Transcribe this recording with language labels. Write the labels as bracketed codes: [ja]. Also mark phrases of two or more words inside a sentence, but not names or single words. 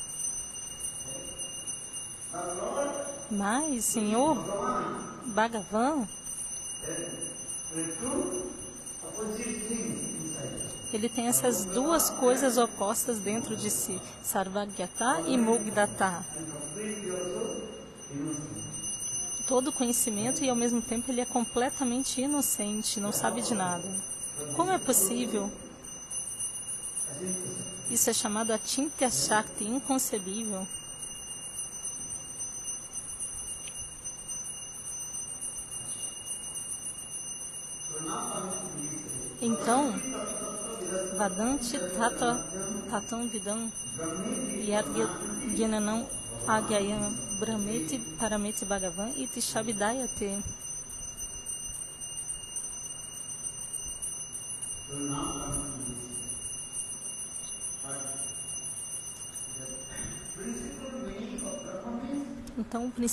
[pt] Mas, Senhor Bhagavan, ele tem essas duas coisas opostas dentro de si, Sarvagyata e Mugdata. Todo conhecimento e ao mesmo tempo ele é completamente inocente, não sabe de nada. Como é possível? Isso é chamado [sa] Achintya Shakti, [pt] inconcebível. [sa] Então, Vadanti Tatam Vidam Yadgyananam Agyayam Brahmeti Parameti Bhagavan Iti Shabdayate. [pt] Então, o